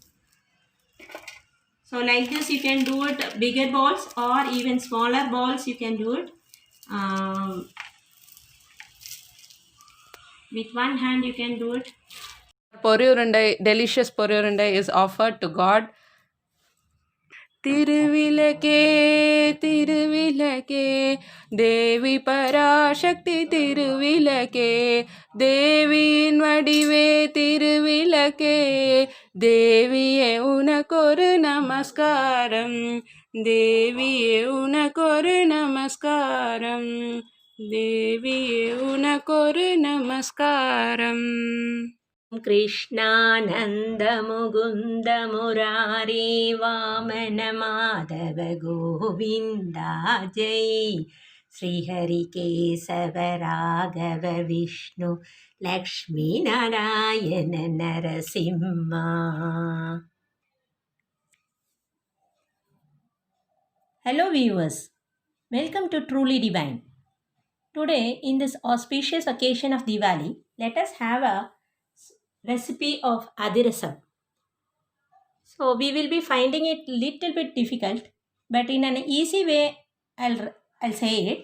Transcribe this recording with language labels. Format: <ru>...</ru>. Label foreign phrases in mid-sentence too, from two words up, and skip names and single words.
<en>So like this you can do it, bigger balls or even smaller balls you can do it. With one hand you can do it. Poriyurundai, delicious poriyurundai is offered to God.</en> <ta>திருவிளக்கே திருவிளக்கே தேவி பராசக்தி திருவிளக்கே தேவியின் வடிவே திருவிளக்கே தேவியே உனக்கொரு நமஸ்காரம் தேவியே உனக்கொரு நமஸ்காரம் தேவியே உனக்கொரு நமஸ்காரம்.</ta> <sa>कृष्णानन्द मुकुन्द मुरारी वामन माधव गोविन्दा जय Srihari Kesava Raghava Vishnu Lakshmi Narayana Narasimha.</sa> <en>Hello viewers, welcome to Truly Divine. Today, in this auspicious occasion of Diwali, let us have a recipe of Adirasam. So, we will be finding it little bit difficult, but in an easy way, I'll say it.</en>